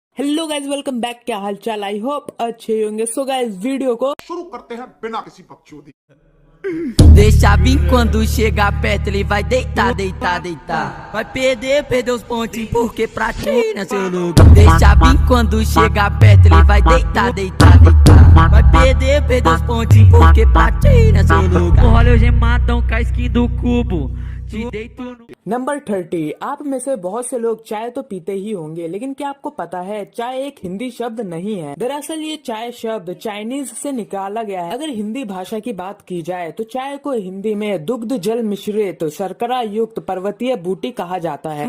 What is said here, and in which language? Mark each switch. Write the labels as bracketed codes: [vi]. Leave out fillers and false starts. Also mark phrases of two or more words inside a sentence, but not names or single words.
[en] Hello guys, welcome back. [hi] क्या हाल चाल? [en] I hope [hi] अच्छे होंगे। [en] So guys, [hi] वीडियो को शुरू करते हैं बिना किसी बकचोदी। [pt] Deixa vir quando chegar perto ele vai deitar, deitar, deitar. Vai perder, perder os pontinhos porque pra ti não é seu lugar. Deixa vir quando chegar perto ele vai deitar, deitar, deitar. Vai perder, perder os pontinhos porque pra ti não é seu lugar. Olha o gemadão com a skin do cubo. Te deito no... [hi] नंबर 30। आप में से बहुत से लोग चाय तो पीते ही होंगे, लेकिन क्या आपको पता है चाय एक हिंदी शब्द नहीं है। दरअसल ये चाय शब्द चाइनीज से निकाला गया है। अगर हिंदी भाषा की बात की जाए तो चाय को हिंदी में दुग्ध जल मिश्रित शर्करा युक्त पर्वतीय बूटी कहा जाता है।